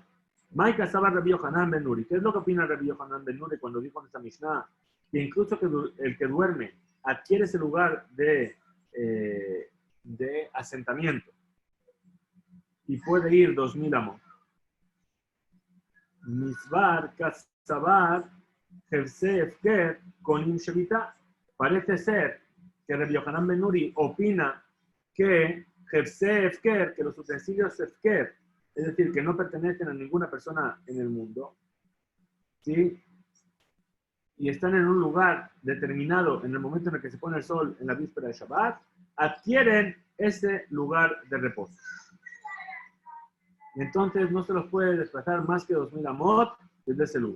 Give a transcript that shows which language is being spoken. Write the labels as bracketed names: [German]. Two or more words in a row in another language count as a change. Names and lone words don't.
[Aramaic] Maika Sabar [Spanish] Rabbi Yohanan Ben Nuri. ¿Qué es lo que opina Rabbi Yohanan Ben Nuri cuando dijo en esta Mishnah que incluso el que duerme adquiere ese lugar de asentamiento y puede ir 2000 amos? [Aramaic] Misbar, Katzabar, Jevse Efker, Konim Shevita. [Spanish] Parece ser que Rabbi Yohanan Ben Nuri opina que [Aramaic] Jevse Efker, [Spanish] que los utensilios Efker, es decir, que no pertenecen a ninguna persona en el mundo, ¿sí?, y están en un lugar determinado en el momento en el que se pone el sol en la víspera de Shabbat, adquieren ese lugar de reposo. Y entonces no se los puede desplazar más que 2000 amot desde ese lugar.